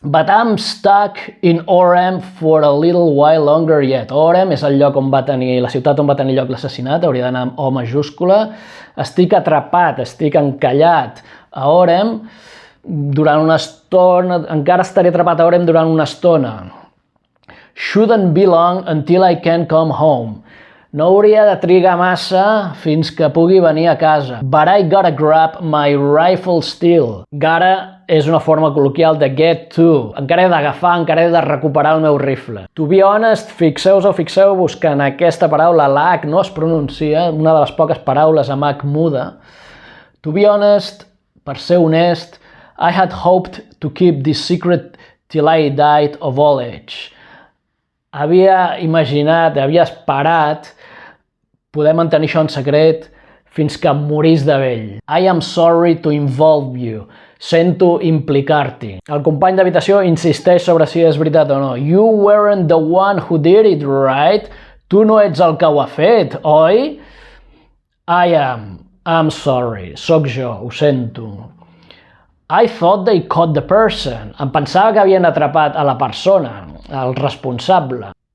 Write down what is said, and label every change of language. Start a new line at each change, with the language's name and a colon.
English: But I'm stuck in Orem for a little while longer yet.
Catalan: Orem és el lloc on va tenir, la ciutat on va tenir lloc l'assassinat, hauria d'anar amb O majúscula. Estic atrapat, estic encallat a Orem durant una estona, encara estaré atrapat a Orem durant una estona.
English: Shouldn't be long until I can come home.
Catalan: No hauria de trigar massa fins que pugui venir a casa.
English: But I gotta grab my rifle still.
Catalan: Gotta és una forma col·loquial de get to. Encara he d'agafar, encara he de recuperar el meu rifle.
English: To be honest,
Catalan: fixeu-vos que en aquesta paraula la H no es pronuncia, una de les poques paraules amb H muda.
English: To be honest,
Catalan: per ser honest,
English: I had hoped to keep this secret till I died of old age.
Catalan: Havia imaginat, havia esperat poder mantenir això en secret fins que em morís de vell.
English: I am sorry to involve you.
Catalan: Sento implicar-t'hi. El company d'habitació insisteix sobre si és veritat o no.
English: You weren't the one who did it, right?
Catalan: Tu no ets el que ho ha fet, oi?
English: I am. I'm sorry.
Catalan: Soc jo, ho sento.
English: I thought they caught the person.
Catalan: Em pensava que havien atrapat a la persona, el responsable.